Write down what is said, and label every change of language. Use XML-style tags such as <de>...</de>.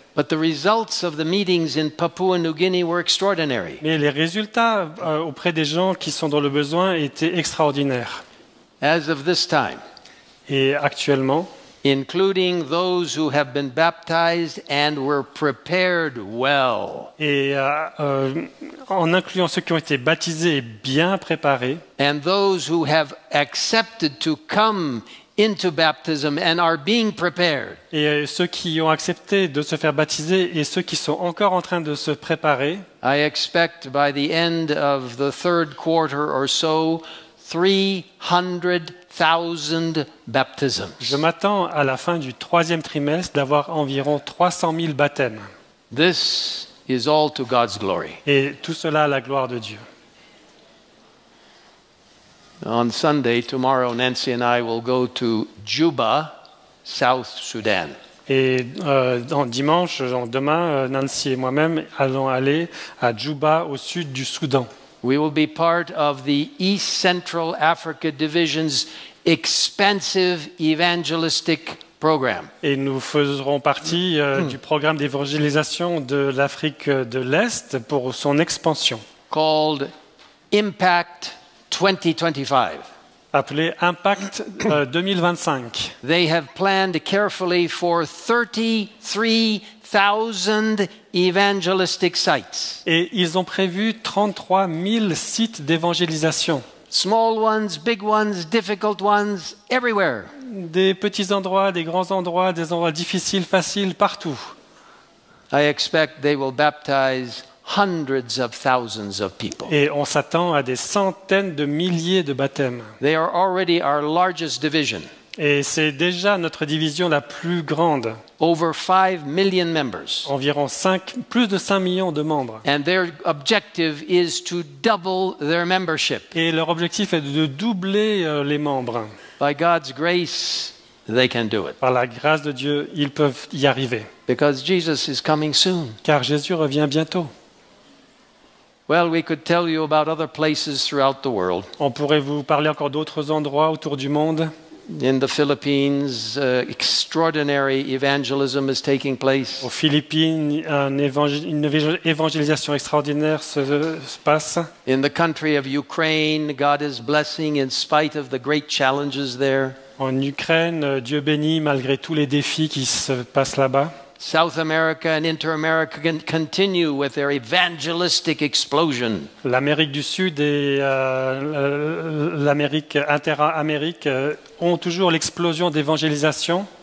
<en>But the results of the meetings in Papua New Guinea were extraordinary.</en> <fr>Mais les résultats auprès des gens qui sont dans le besoin étaient extraordinaires.</fr> <en>As of this time,</en> <fr>et actuellement,</fr> <en>including those who have been baptized and were prepared well,</en> <fr>Et en incluant ceux qui ont été baptisés et bien préparés,</fr> <en>and those who have accepted to come into baptism and are being prepared.</en> <fr>et ceux qui ont accepté de se faire baptiser et ceux qui sont encore en train de se préparer,</fr> <en>I expect by the end of the third quarter or so, 300,000 baptisms.</en> <fr>je m'attends à la fin du 3e trimestre d'avoir environ 300 000 baptêmes.</fr> <en>This is all to God's glory.</en> <fr>Et tout cela à la gloire de Dieu.</fr> <en>On Sunday, tomorrow, Nancy and I will go to Juba, South Sudan.</en> <fr>Et demain, Nancy et moi-même allons aller à Djouba, au sud du Soudan.</fr> <en>We will be part of the East Central Africa Division's expensive evangelistic program.</en> <fr>Et nous ferons partie du programme d'évangélisation de l'Afrique de l'Est pour son expansion,</fr> <en>Called Impact 2025.</en> <fr>appelé Impact 2025.</fr> <en>They have planned carefully for 33,000 evangelistic sites.</en> <fr>Et ils ont prévu 33 000 sites d'évangélisation.</fr> <en>Small ones, big ones, difficult ones, everywhere.</en> <fr>Des petits endroits, des grands endroits, des endroits difficiles, faciles, partout.</fr> <en>I expect they will baptize hundreds of thousands of people.</en> <fr>Et on s'attend à des centaines de milliers de baptêmes.</fr> <en>They are already our largest division,</en> <fr>Et c'est déjà notre division la plus grande.</fr> <en>over 5 million members.</en> <fr>Environ plus de 5 millions de membres.</fr> <en>And their objective is to double their membership.</en> <fr>Et leur objectif est de doubler les membres.</fr> <en>By God's grace, they can do it.</en> <fr>Par la grâce de Dieu, ils peuvent y arriver.</fr> <en>Because Jesus is coming soon.</en> <fr>Car Jésus revient bientôt.</fr> <en>Well, we could tell you about other places throughout the world.</en> <fr>On pourrait vous parler encore d'autres endroits autour du monde.</fr> <en>In the Philippines, extraordinary evangelism is taking place.</en> <fr>Aux Philippines, une évangélisation extraordinaire se passe.</fr> <en>In the country of Ukraine, God is blessing in spite of the great challenges there.</en> <fr>En Ukraine, Dieu bénit malgré tous les défis qui se passent là-bas.</fr> <en>South America and Inter-America continue with their evangelistic explosion.</en> <fr>L'Amérique du Sud et l'Amérique inter-Amérique ont toujours l'explosion d'évangélisation.</fr>